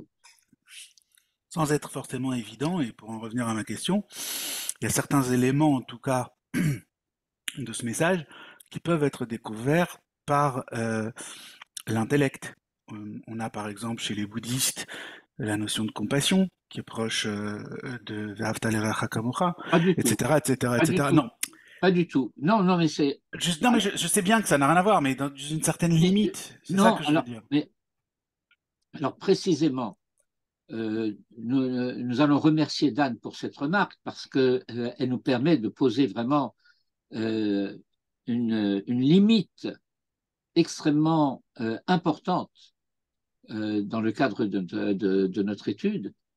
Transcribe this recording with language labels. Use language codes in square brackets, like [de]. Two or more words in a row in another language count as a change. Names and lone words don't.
[fr] Sans être forcément évident, et pour en revenir à ma question, il y a certains éléments, en tout cas, de ce message, qui peuvent être découverts par l'intellect. On a par exemple chez les bouddhistes la notion de compassion, qui est proche de [he] ואהבת לרעך כמוך, [fr] etc., etc., etc. Non. Pas du tout. Non, non, mais c'est... Non, mais je sais bien que ça n'a rien à voir, mais dans une certaine limite. C'est ça que je veux dire. Alors, précisément, nous allons remercier Dan pour cette remarque parce qu'elle nous permet de poser vraiment une limite extrêmement importante dans le cadre de notre étude.